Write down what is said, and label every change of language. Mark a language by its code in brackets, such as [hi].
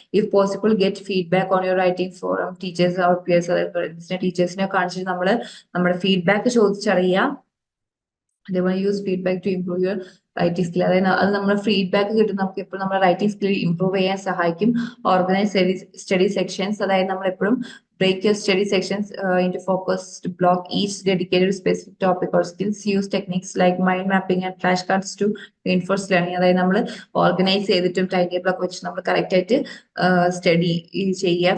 [en] If possible get feedback on your writing from teachers or peers. [ml] അതായത് ടീച്ചേഴ്സിനെ കാണിച്ചിട്ട് നമ്മൾ നമ്മുടെ ഫീഡ്ബാക്ക് ചോദിച്ചറിയുക. അതേപോലെ [en] Use feedback to improve your writing skill. [ml] അതായത് അത് നമ്മുടെ ഫീഡ്ബാക്ക് കിട്ടും, നമുക്ക് എപ്പോഴും നമ്മുടെ റൈറ്റിംഗ് സ്കിൽ ഇംപ്രൂവ് ചെയ്യാൻ സഹായിക്കും. [en] Organise study sections. [ml] അതായത് നമ്മൾ എപ്പോഴും [en] break your study sections into focused block, each dedicated to specific topic or skills. Use techniques like mind mapping and flashcards to reinforce learning. [ml] അതായത് നമ്മൾ ഓർഗനൈസ് ചെയ്തിട്ടും time table ഒക്കെ വെച്ച് നമ്മൾ കറക്റ്റ് ആയിട്ട് സ്റ്റഡി ചെയ്യുക.